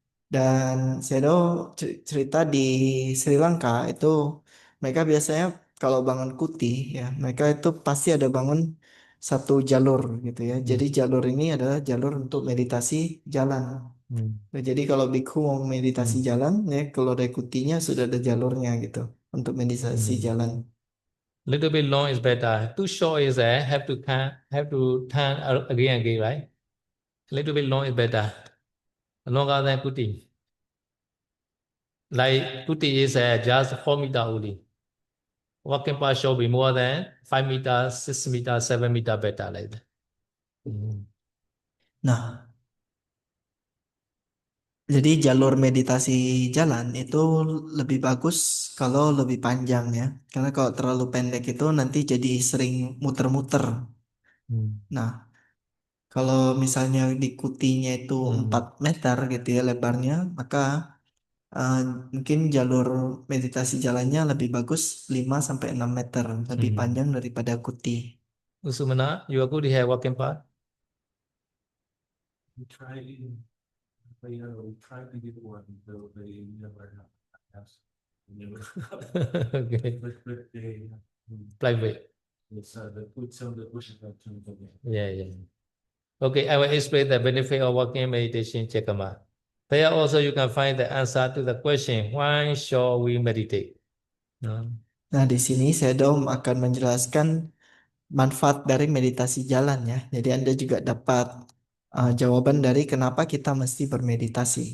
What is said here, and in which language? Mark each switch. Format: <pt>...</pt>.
<id>Dan Sedo cerita di Sri Lanka itu mereka biasanya kalau bangun kuti ya, mereka itu pasti ada bangun satu jalur gitu ya. Jadi Hmm. jalur ini adalah jalur untuk meditasi jalan. Hmm. Nah, jadi kalau biksu mau meditasi Hmm. jalan, ya kalau rekutinya sudah ada jalurnya gitu untuk meditasi Hmm. jalan.</id> <en>Little bit long is better. Too short is have to turn again and again, right? Little bit long is better. Longer than kuti. Like kuti is just 4 meter only. Walking path should be more than 5 meters, 6 meters, 7 meter better like that. Hmm.</en> <id>Nah, jadi jalur meditasi jalan itu lebih bagus kalau lebih panjang ya. Karena kalau terlalu pendek itu nanti jadi sering muter-muter. Hmm. Nah, kalau misalnya di kutinya itu 4 Hmm. meter gitu ya lebarnya, maka eh, mungkin jalur meditasi jalannya lebih bagus 5 sampai 6 meter, lebih Hmm. panjang daripada kuti.</id> <en>Usumana, you are good here walking path? We try they try to get one, though they never have. Never. Okay. But they, Private. it's, the put some of the bushes that turns again. Yeah, yeah. Okay, I will explain the benefit of walking meditation, Chekama. There also you can find the answer to the question, why should we meditate? No?</en> <id>Nah, di sini saya Dom akan menjelaskan manfaat dari meditasi jalan ya. Jadi Anda juga dapat jawaban dari kenapa kita mesti bermeditasi.</id>